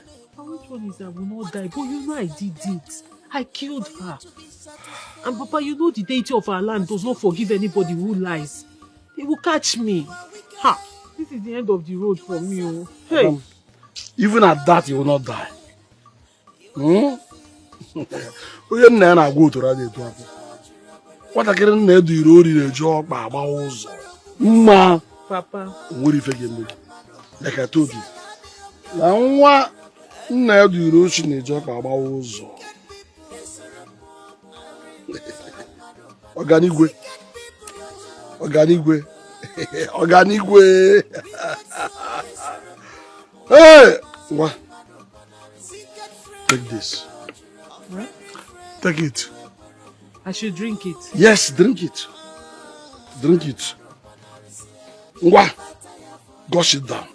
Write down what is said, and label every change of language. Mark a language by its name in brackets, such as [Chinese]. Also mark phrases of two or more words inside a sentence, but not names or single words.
[English] Which one is I will not die? But you know I did it. I killed her. And Papa, you know the deity of our land does not forgive anybody who lies. They will catch me. Ha! This is the end of the road for me. Oh. Hey! Even at that, you will not die. [Igbo] Onye nna ya na-agwa otoro adị etu afọ. Nwatakịrị nna edu iri ori na-eji ọkpa agbawa ụzọ. Mma. Papa. Nwere ife ga-eme gị. [English] Like I told you. [Igbo] Na nwa nna edu iri ochi na-eji ọkpa agbawa ụzọ. Ọganigwe. Ọganigwe. Ọganigwe. [English] Hey! What? Take this. What? Take it. I should drink it. Yes, drink it. Drink it. Ngwa. Gush it down.